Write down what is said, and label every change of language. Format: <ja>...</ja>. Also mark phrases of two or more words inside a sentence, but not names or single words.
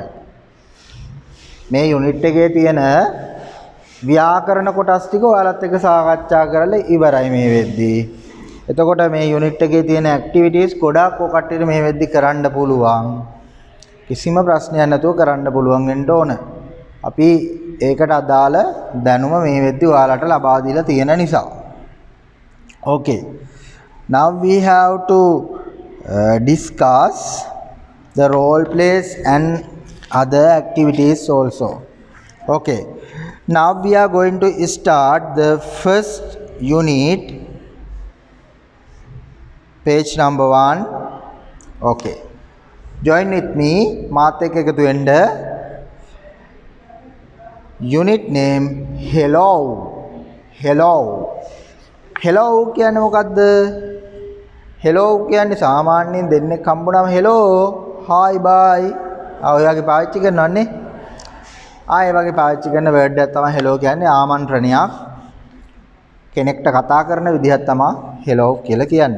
<si>මේ යුනිට් එකේ තියෙන ව්‍යාකරණ කොටස් ටික ඔයාලත් එක්ක සාකච්ඡා කරලා ඉවරයි මේ වෙද්දි. එතකොට මේ යුනිට් එකේ තියෙන ඇක්ටිවිටීස් ගොඩාක් ඔය කට්ටියට මේ වෙද්දි කරන්න පුළුවන්. කිසිම ප්‍රශ්නයක් නැතුව කරන්න පුළුවන් වෙන්න ඕන. අපි ඒකට අදාළ දැනුම මේ වෙද්දි ඔයාලට ලබා දීලා තියෙන නිසා. Okay.</si> <en>Now we have to discuss the role plays and other activities also. Okay, now we are going to start the first unit, page number 1. Okay, join with me.</en> <si>මාත් එක්ක එකතු වෙන්න.</si> <en>Unit name hello.</en> <si>Hello. Hello කියන්නේ මොකද්ද? Hello කියන්නේ සාමාන්‍යයෙන් දෙන්නෙක් හම්බුනම</si> <en>hello, hi, bye.</en> <si>ඔය වගේ පාවිච්චි කරනවන්නේ. ආයෙ වගේ පාවිච්චි කරන වර්ඩ් එකක් තමයි hello කියන්නේ. ආමන්ත්‍රණයක්. කෙනෙක්ට කතා කරන විදිහක් තමයි hello කියලා කියන්නේ.</si>